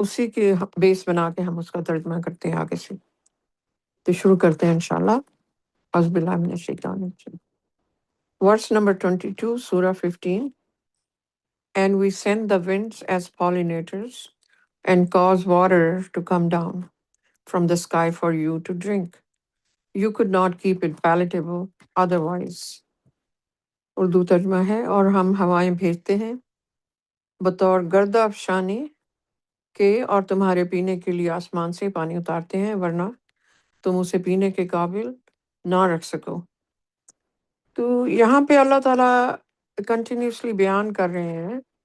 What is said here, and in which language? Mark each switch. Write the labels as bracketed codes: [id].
[ur] کے بیس بنا کے ہم اس کا ترجمہ کرتے ہیں آگے سے۔ تو شروع کرتے ہیں انشاءاللہ۔ [ar] اعوذ باللہ من الشیطان الرجیم۔ [ur] ورس نمبر 22، سورہ 15۔ [en] And we send the winds as pollinators and cause water to come down from the sky for you to drink. You could not keep it palatable otherwise. [ur] Urdu ترجمہ ہے، اور ہم ہوائیں بھیجتے ہیں بطور گردہ افشانی کے، اور تمہارے پینے کے لیے آسمان سے پانی اتارتے ہیں، ورنہ تم اسے پینے کے قابل نہ رکھ سکو۔ تو یہاں پہ اللہ تعالیٰ کنٹینیوسلی بیان کر رہے ہیں